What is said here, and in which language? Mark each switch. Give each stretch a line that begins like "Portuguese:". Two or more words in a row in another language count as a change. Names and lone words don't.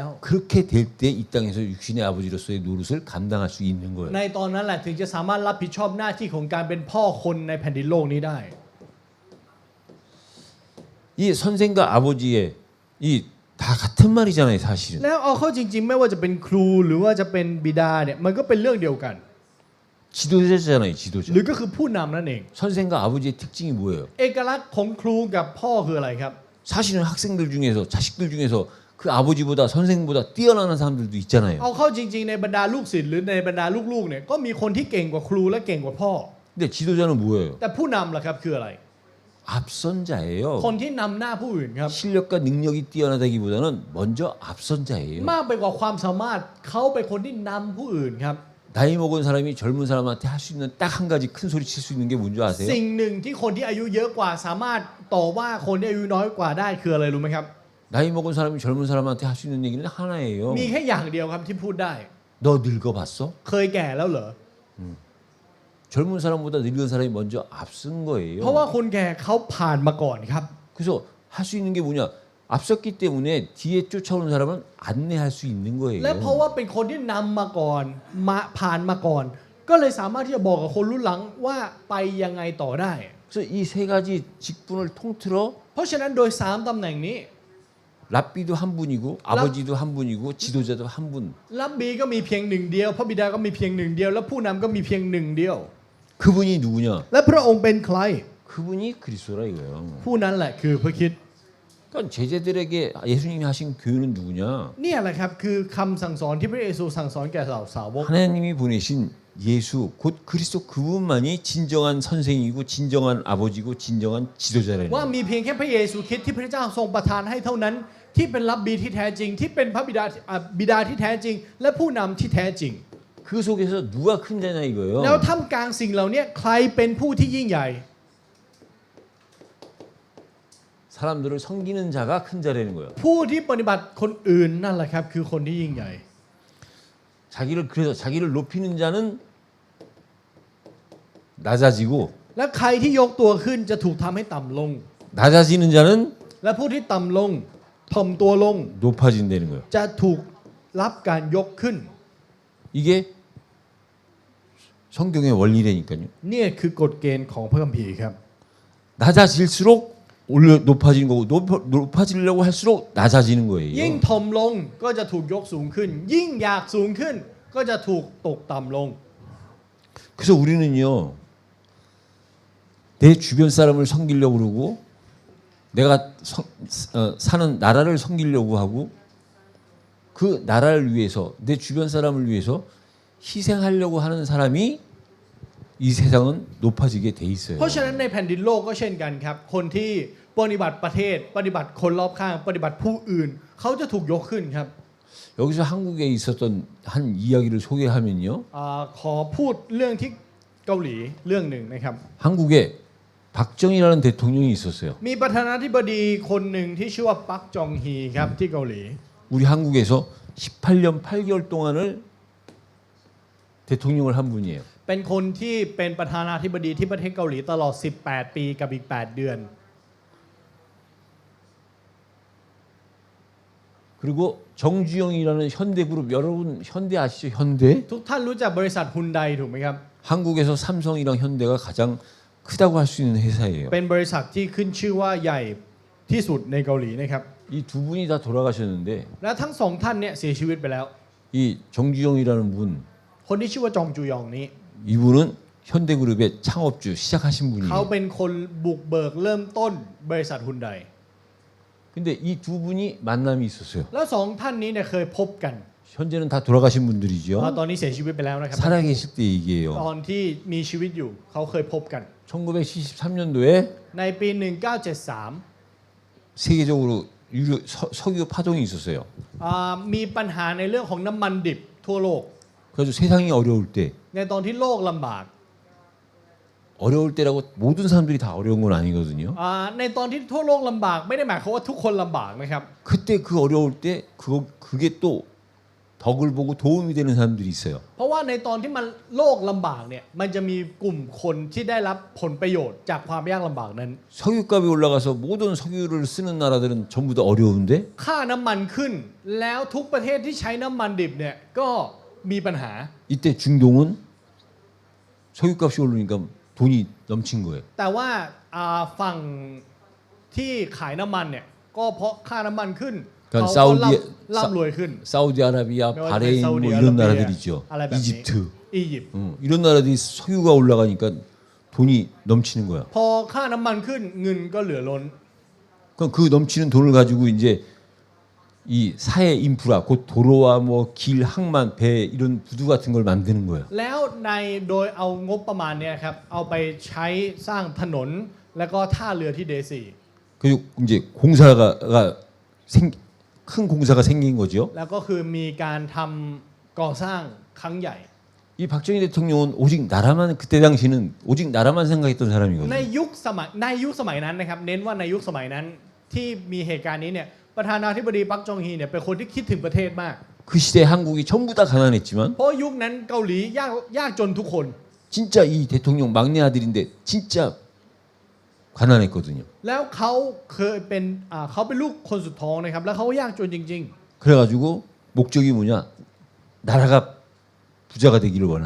Korean: 그렇게 될 때 이 땅에서 육신의 아버지로서의 노릇을 감당할 수 있는 거예요.
Thai: ในตอนนั้นแหละถึงจะสามารถรับผิดชอบหน้าที่ของการเป็นพ่อคนในแผ่นดินโลกนี้ได้
Korean: 이 선생과 아버지의 이 다 같은 말이잖아요, 사실은.
Thai: แล้วเอาเข้าจริง ๆ ไม่ว่าจะเป็นครูหรือว่าจะเป็นบิดาเนี่ยมันก็เป็นเรื่องเดียวกัน
Korean: 지도자잖아요, 지도자.
Thai: หรือก็คือผู้นำนั่นเอง
Korean: 선생과 아버지의 특징이 뭐예요?
Thai: เอกลักษณ์ของครูกับพ่อคืออะไรครับ
Korean: 사실은 학생들 중에서 자식들 중에서 그 아버지보다 선생보다 뛰어나는 사람들도 있잖아요.
Thai: เอาเข้าจริงๆในบรรดาลูกศิษย์หรือในบรรดาลูกๆเนี่ยก็มีคนที่เก่งกว่าครูและเก่งกว่าพ่อ
Korean: 근데 지도자는 뭐예요?
Thai: แต่ผู้นำล่ะครับคืออะไร
Korean: 앞선 자예요.
Thai: คนที่นำหน้าผู้อื่นครับ
Korean: 실력과 능력이 뛰어나다기보다는 먼저 앞선 자예요.
Thai: มากไปกว่าความสามารถเขาเป็นคนที่นำผู้อื่นครับ
Korean: 나이 먹은 사람이 젊은 사람한테 할 수 있는 딱 한 가지 큰 소리 칠 수 있는 게 뭔지 아세요?
Thai: สิ่งหนึ่งที่คนที่อายุเยอะกว่าสามารถต่อว่าคนที่อายุน้อยกว่าได้คืออะไรรู้ไหมครับ
Korean: 나이 먹은 사람이 젊은 사람한테 할 수 있는 얘기는 하나예요.
Thai: มีแค่อย่างเดียวครับที่พูดได้
Korean: 너 늙어봤어?
Thai: เคยแก่แล้วเหรอ
Korean: 젊은 사람보다 늙은 사람이 먼저 앞선
Thai: เพราะว่า
Korean: 거예요.
Thai: คนแก่เขาผ่านมาก่อนครับ
Korean: 그래서 할 수 있는 게 뭐냐? 앞섰기 때문에 뒤에 쫓아오는 사람은 안내할 수 있는
Thai: และเพราะ
Korean: 거예요.
Thai: ว่าเป็นคนที่นำมาก่อนมาผ่านมาก่อน ก็เลยสามารถที่จะบอกกับคนรุ่นหลังว่าไปยังไงต่อได้
Korean: 그래서 이 세 가지 직분을 통틀어
Thai: เพราะฉะนั้นโดย3ตำแหน่งนี้
Korean: 랍비도 한 분이고 아버지도 한 분이고 지도자도 한 분.
Thai: รับบีก็มีเพียงหนึ่งเดียวพระบิดาก็มีเพียงหนึ่งเดียว และผู้นำก็มีเพียงหนึ่งเดียว
Korean: 그분이 누구냐?
Thai: และพระองค์เป็นใคร
Korean: 그분이 그리스도라 이거예요.
Thai: ผู้นั้นแหละคือพระคริสต์
Korean: 그러니까 제자들에게 예수님이 하신 교훈은 누구냐?
Thai: เนี่ยแหละครับคือคำสั่งสอนที่พระเยซูสั่งสอนแก่เหล่าสาวก
Korean: 하나님이 보내신 예수 곧 그리스도 그분만이 진정한 선생이고 진정한 아버지고 진정한 지도자라는
Thai: ว่า
Korean: 거예요.
Thai: มีเพียงแค่พระเยซูคริสต์ที่พระเจ้าทรงประทานให้เท่านั้น ที่เป็นรับบีที่แท้จริง ที่เป็นพระบิดาที่แท้จริง และผู้นำที่แท้จริง
Korean: 그 속에서 누가 큰 자냐 이거예요.
Thai: แล้วท่ามกลางสิ่งเหล่านี้ใครเป็นผู้ที่ยิ่งใหญ่
Korean: 사람들을 섬기는 자가 큰 자라는 거예요.
Thai: ผู้ที่ปฏิบัติคนอื่นนั่นแหละครับคือคนที่ยิ่งใหญ่
Korean: 그래서 자기를 높이는 자는 낮아지고
Thai: และใครที่ยกตัวขึ้นจะถูกทำให้ต่ำลง
Korean: 낮아지는 자는
Thai: และผู้ที่ต่ำลงถ่อมตัวลง
Korean: 높아진다는 거예요.
Thai: จะถูกรับการยกขึ้น
Korean: 이게 성경의 원리라니까요.
Thai: เนี่ยคือกฎเกณฑ์ของพระคัมภีร์ครับ
Korean: 낮아질수록 높아지는 거고 높아지려고 할수록 낮아지는
Thai: ยิ่ง
Korean: 거예요.
Thai: ถ่อมลงก็จะถูกยกสูงขึ้น ยิ่งอยากสูงขึ้น ก็จะถูกตกต่ำลง
Korean: 그래서 우리는요 내 주변 사람을 섬기려고 그러고 내가 사는 나라를 섬기려고 하고 그 나라를 위해서 내 주변 사람을 위해서 희생하려고 하는 사람이 이 세상은 높아지게 돼 있어요.
Thai: เพราะฉะนั้นในแผ่นดินโลกก็เช่นกันครับ คนที่ปฏิบัติประเทศ ปฏิบัติคนรอบข้าง ปฏิบัติผู้อื่น เขาจะถูกยกขึ้นครับ
Korean: 여기서 한국에 있었던 한 이야기를 소개하면요.
Thai: ขอพูดเรื่องที่เกาหลีเรื่องหนึ่งนะครับ
Korean: 한국에 박정희라는 대통령이 있었어요.
Thai: มีประธานาธิบดีคนหนึ่งที่ชื่อว่าปักจองฮีครับที่เกาหลี
Korean: 우리 한국에서 18년 8개월 동안을 대통령을 한 분이에요.
Thai: เป็นคนที่เป็นประธานาธิบดีที่ประเทศเกาหลีตลอด 18 ปีกับอีก 8 เดือน
Korean: 그리고 정주영이라는 현대그룹 여러분 현대 아시죠? 현대?
Thai: ทุกท่านรู้จักบริษัทฮุนไดถูกไหมครับ
Korean: 한국에서 삼성이랑 현대가 가장 크다고 할 수 있는 회사예요.
Thai: เป็นบริษัทที่ขึ้นชื่อว่าใหญ่ที่สุดในเกาหลีนะครับ
Korean: 이 두 분이 다 돌아가셨는데
Thai: และทั้งสองท่านเนี่ยเสียชีวิตไปแล้ว
Korean: 이 정주영이라는 분
Thai: คนที่ชื่อว่าจองจูยองนี้
Korean: 이분은 현대그룹의 창업주 시작하신
Thai: เขา
Korean: 분이에요.
Thai: เป็นคนบุกเบิกเริ่มต้นบริษัทฮุนได
Korean: 근데 이 두 분이 만남이 있었어요.
Thai: แล้วสองท่านนี้เนี่ยเคยพบกัน
Korean: 현재는 다 돌아가신 분들이죠.
Thai: ตอนนี้เสียชีวิตไปแล้วนะครับ
Korean: 살아계실 때
Thai: ต
Korean: 얘기예요.
Thai: อนที่มีชีวิตอยู่เขาเคยพบกัน
Korean: 1973년도에
Thai: ในปี 1973
Korean: 세계적으로 석유 파동이 있었어요.
Thai: มีปัญหาในเรื่องของน้ำมันดิบทั่วโลก
Korean: 그래서 세상이 어려울 때
Thai: ในตอนที่โลกลำบาก
Korean: 어려울 때라고 모든 사람들이 다 어려운 건 아니거든요.
Thai: ในตอนที่ทั่วโลกลำบากไม่ได้หมายความว่าทุกคนลำบากนะครับ
Korean: 그때 그 어려울 때 그게 또 덕을 보고 도움이 되는 사람들이 있어요.
Thai: เพราะว่าในตอนที่มันโลกลำบากเนี่ยมันจะมีกลุ่มคนที่ได้รับผลประโยชน์จากความยากลำบากนั้น
Korean: 석유값이 올라가서 모든 석유를 쓰는 나라들은 전부 다 어려운데
Thai: ค่าน้ำมันขึ้นแล้วทุกประเทศที่ใช้น้ำมันดิบเนี่ยก็มีปัญหา
Korean: 이때 중동은 석유값이 오르니까 돈이 넘친 거예요.
Thai: แต่ว่าฝั่งที่ขายน้ำมันเนี่ยก็เพราะค่าน้ำมันขึ้น
Korean: 그러니까
Thai: เขาก็ร่ำรวยขึ้น
Korean: 사우디아라비아, 뭐 바레인 뭐 사우디아라비아, 이런 나라들 있죠. 아라비아. 이집트.
Thai: อียิปต์
Korean: 이런 나라들이 석유가 올라가니까 돈이 넘치는 거야.
Thai: พอค่าน้ำมันขึ้นเงินก็เหลือล้น
Korean: 그럼 그 넘치는 돈을 가지고 이제 이 사회 인프라, 곧 도로와 뭐 길, 항만, 배 이런 부두 같은 걸 만드는 거예요.
Thai: แล้วในโดยเอางบประมาณเนี่ยครับเอาไปใช้สร้างถนนแล้วก็ท่าเรือที่เดซี
Korean: 그리고 이제 공사가 큰 공사가 생긴 거죠.
Thai: แล้วก็คือมีการทำก่อสร้างครั้งใหญ่
Korean: 이 박정희 대통령은 오직 나라만 그때 당시는 오직 나라만 생각했던
Thai: ใน
Korean: 사람이거든요.
Thai: ยุคสมัยนั้นนะครับเน้นว่าในยุคสมัยนั้นที่มีเหตุการณ์นี้เนี่ยประธานาธิบดีปักจองฮีเนี่ยเป็นคนที่คิดถึงประเทศมาก
Korean: 그 시대 한국이 전부 다 가난했지만
Thai: เพราะยุคนั้นเกาหลียากจนทุกคน
Korean: 진짜 이 대통령 막내 아들인데 진짜 가난했거든요.
Thai: แล้วเขาเคยเป็นเขาเป็นลูกคนสุดท้องนะครับแล้วเขายากจนจริง
Korean: 그래가지고 목적이 뭐냐? 나라가 부자가 되기를 원하는